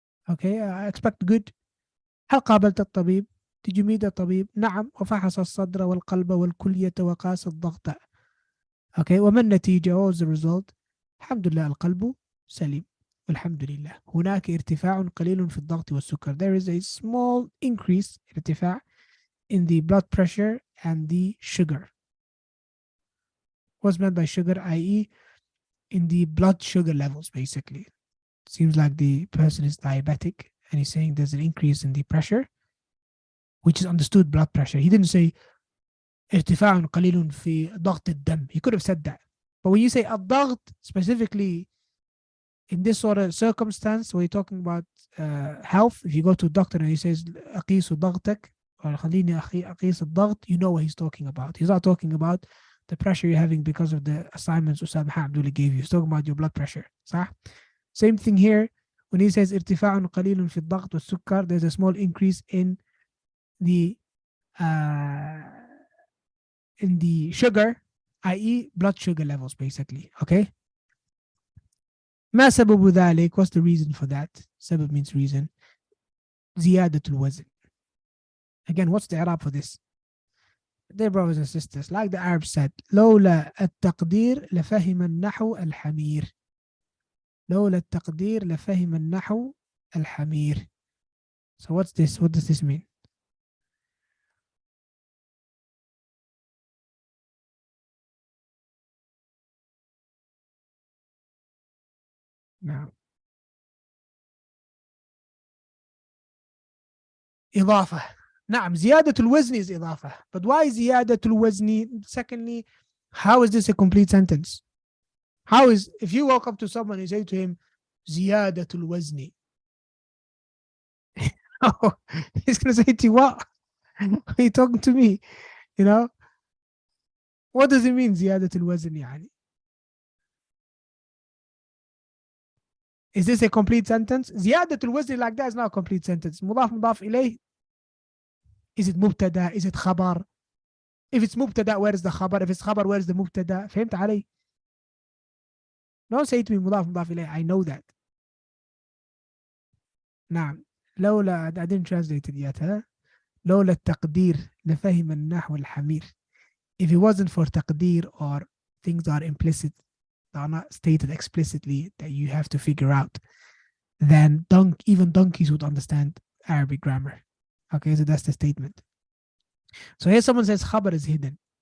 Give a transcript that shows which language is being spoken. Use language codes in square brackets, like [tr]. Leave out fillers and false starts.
[en] Okay, I expect good. [ar] هل قابلت الطبيب؟ [en] Did you meet [ar] الطبيب؟ نعم. وفحص الصدر والقلب والكلية وقاس الضغط. Okay, وما النتيجة? [en] What was the result? [ar] الحمد لله القلب سليم. والحمد لله. هناك ارتفاع قليل في الضغط والسكر. [en] There is a small increase, ارتفاع, in the blood pressure and the sugar. What's meant by sugar? I.e. in the blood sugar levels, basically. Seems like the person is diabetic and he's saying there's an increase in the pressure, which is understood blood pressure. He didn't say [ar] ارتفاع قليل في ضغط الدم. [en] He could have said that. But when you say الضغط, specifically in this sort of circumstance where you're talking about health, if you go to a doctor and he says [ar] أقيس ضغطك [en] or [ar] خليني أقيس الضغط, [en] you know what he's talking about. He's not talking about the pressure you're having because of the assignments Ustad Muhammad Abdullah gave you. He's talking about your blood pressure. صح? Same thing here. When he says [ar] ارتفاع قليل في الضغط والسكر, [en] there's a small increase in the sugar, i.e. blood sugar levels, basically. Okay? [ar] ما سبب ذلك? [en] What's the reason for that? سبب means reason. [ar] زيادة الوزن. [en] Again, what's the Arab for this? Dear brothers and sisters, like the Arabs said, [ar] لولا التقدير لفهم النحو الحمير. لولا التقدير لفهم النحو الحمير. [en] So what's this? What does this mean? Now, إضافة. [ar] نعم, زيادة الوزن is إضافة. [en] But why زيادة الوزن? Secondly, how is this a complete sentence? How is, if you walk up to someone and you say to him, زيادة الوزن, oh, he's going to say to you, what? Are you talking to me? You know? What does it mean, زيادة الوزن يعني? Is this a complete sentence? زيادة الوزن like that is not a complete sentence. مضاف مضاف إليه. Is it مبتدا? Is it خبر? If it's مبتدا, where is the خبر? If it's خبر, where is the مبتدا? [ar] فهمت علي? [en] Don't say to me مضاف مضاف إليه. I know that. [ar] نعم. [en] لولا, I didn't translate it yet, huh? [ar] لولا التقدير لفهم النحو الحمير. [en] If it wasn't for تقدير or things are implicit, they are not stated explicitly that you have to figure out, then even donkeys would understand Arabic grammar. Okay, so that's the statement. So here someone says khabar is hidden.